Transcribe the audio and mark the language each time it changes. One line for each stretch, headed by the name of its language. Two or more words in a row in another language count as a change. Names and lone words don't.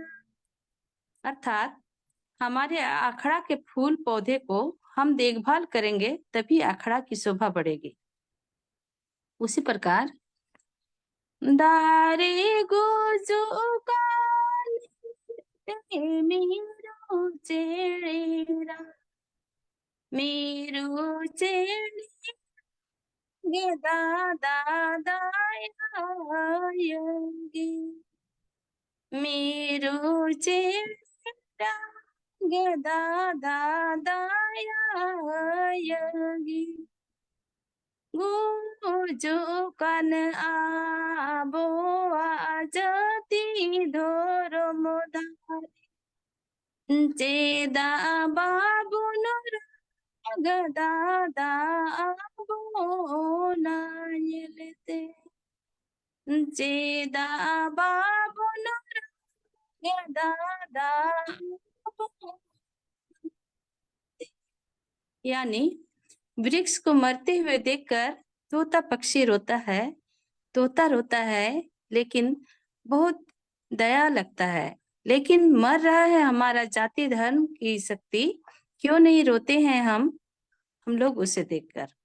Hindi: अर्थात हमारे अखड़ा के फूल पौधे को हम देखभाल करेंगे तभी अखड़ा की शोभा बढ़ेगी। उसी प्रकार
Santali: दारे गोजो मेरो चेड़ा मेरो चेड़ी दादा दायागी मेरो चेड़ा दादा दायागी जो कन आबो आजती धोरो मोदारी चेदा बाबू दादा आबो नायलते चेदा बाबू दादा।
Hindi: यानी वृक्ष को मरते हुए देखकर तोता पक्षी रोता है, तोता रोता है लेकिन बहुत दया लगता है, लेकिन मर रहा है हमारा जाति धर्म की शक्ति, क्यों नहीं रोते हैं हम लोग उसे देखकर।